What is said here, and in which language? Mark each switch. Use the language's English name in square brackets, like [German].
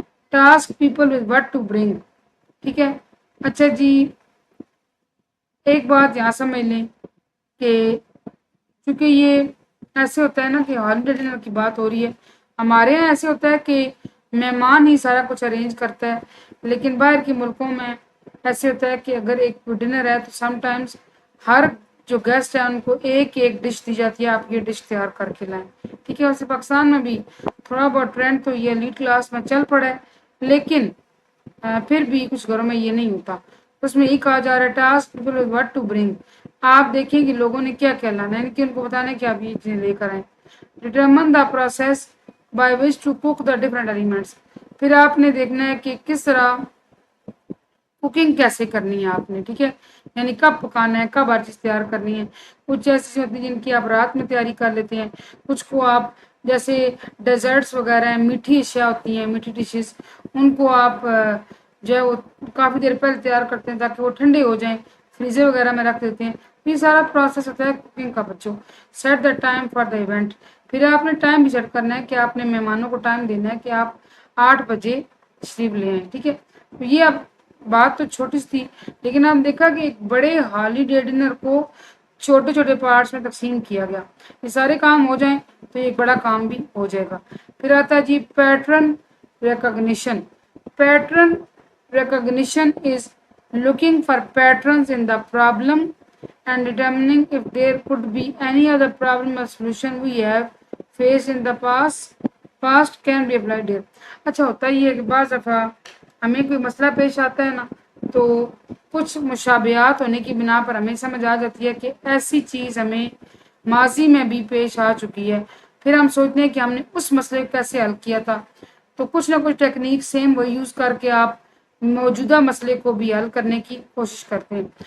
[English] Task people with what to bring. [Urdu] ٹھیک ہے. اچھا جی, ایک بات یہاں سمجھ لیں کہ چونکہ یہ ایسے ہوتا ہے نا کہ ہالیڈے ڈنر کی بات ہو رہی ہے, ہمارے یہاں ایسے ہوتا ہے کہ مہمان ہی سارا کچھ ارینج کرتا ہے, لیکن باہر کے ملکوں میں ایسے ہوتا ہے کہ اگر ایک ڈنر ہے تو سم ٹائمز ہر جو گیسٹ ہیں ان کو ایک ایک ڈش دی جاتی ہے, آپ یہ ڈش تیار کر کے لائیں. ٹھیک ہے. ویسے پاکستان میں بھی تھوڑا بہت ٹرینڈ تو یہ ایلیٹ کلاس میں چل پڑا ہے, لیکن پھر بھی کچھ گھروں میں یہ نہیں ہوتا. اس میں یہ کہا جا رہا ہے [English] Task people with what to bring. [Urdu] آپ دیکھیں کہ لوگوں نے کیا کیا لانا ہے, کہ ان کو بتانا ہے کہ آپ یہ چیزیں لے کر آئیں. [English] Determine the process by which to cook the different elements. [Urdu] پھر آپ نے دیکھنا ہے کہ کس طرح کوکنگ کیسے کرنی ہے آپ نے. ٹھیک ہے, یعنی کب پکانا ہے, کب ہر چیز تیار کرنی ہے. کچھ ایسی ہوتی ہیں جن کی آپ رات میں تیاری کر لیتے ہیں, کچھ کو آپ جیسے ڈیزرٹس وغیرہ ہیں, میٹھی اشیاء ہوتی ہیں, میٹھی ڈشز, ان کو آپ جو ہے وہ کافی دیر پہلے تیار کرتے ہیں تاکہ وہ ٹھنڈے ہو جائیں, فریزر وغیرہ میں رکھ دیتے ہیں. یہ سارا پروسیس ہوتا ہے کوکنگ کا. [English] بچوں set the time for the event. [Urdu] پھر آپ نے ٹائم بھی سیٹ کرنا ہے کہ آپ نے مہمانوں کو ٹائم دینا ہے کہ آپ 8 بجے تشریف لے آئیں. ٹھیک ہے. تو یہ اب بات تو چھوٹی سی تھی, لیکن آپ دیکھا کہ ایک بڑے ہالیڈے ڈنر کو چھوٹے چھوٹے پارٹس میں تقسیم کیا گیا. یہ سارے کام ہو جائیں تو ایک بڑا کام بھی ہو جائے گا. پھر آتا ہے جی pattern recognition. [English] Pattern recognition is looking for patterns in the problem and determining if there could be any other problem or solution we have faced in the past can be applied here. [Urdu] اچھا, ہوتا ہی ہے کہ بعض دفعہ ہمیں کوئی مسئلہ پیش آتا ہے نا, تو کچھ مشابہات ہونے کی بنا پر ہمیں سمجھ آ جاتی ہے کہ ایسی چیز ہمیں ماضی میں بھی پیش آ چکی ہے. پھر ہم سوچتے ہیں کہ ہم نے اس مسئلے کو کیسے حل کیا تھا, تو کچھ نہ کچھ ٹیکنیک سیم وہ یوز کر کے آپ موجودہ مسئلے کو بھی حل کرنے کی کوشش کرتے ہیں.